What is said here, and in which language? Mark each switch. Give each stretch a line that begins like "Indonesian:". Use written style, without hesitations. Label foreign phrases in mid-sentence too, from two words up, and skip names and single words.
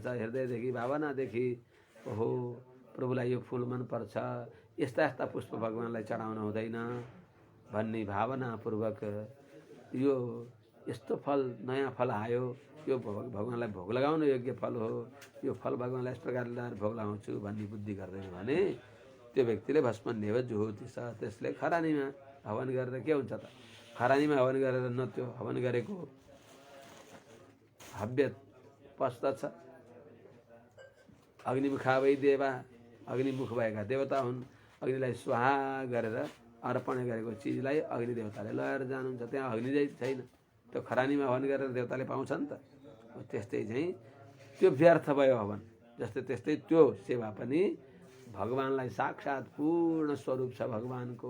Nepali: हृदयदेखि भावनादेखि ओहो प्रभुलाई यो फुल मनपर्छ, यस्ता यस्ता पुष्प भगवानलाई चढाउन हुँदैन भन्ने भावनापूर्वक यो यस्तो फल नयाँ फल आयो, यो भगवानलाई भोग लगाउन योग्य फल हो, यो फल भगवानलाई यस प्रकारले लगाएर भोग लगाउँछु भन्ने बुद्धि गर्दैन भने त्यो व्यक्तिले
Sanskrit: भस्मन्येव जुहोति स,
Nepali: त्यसले खरानीमा हवन गरेर के हुन्छ त? खरानीमा हवन गरेर न त्यो हवन गरेको हव्य पस्दछ।
Sanskrit: अग्निमुखा वै देवा,
Nepali: अग्निमुख भएका देवता हुन्। अग्निलाई स्वाहा गरेर अर्पण गरेको चिजलाई अग्नि देवताले लगेर जानुहुन्छ, त्यहाँ अग्नि छैन। त्यो खरानीमा हवन गरेर देवताले पाउँछ नि त। त्यस्तै चाहिँ त्यो व्यर्थ भयो हवन। जस्तै त्यस्तै त्यो सेवा पनि भगवानलाई साक्षात पूर्ण स्वरूप छ भगवानको।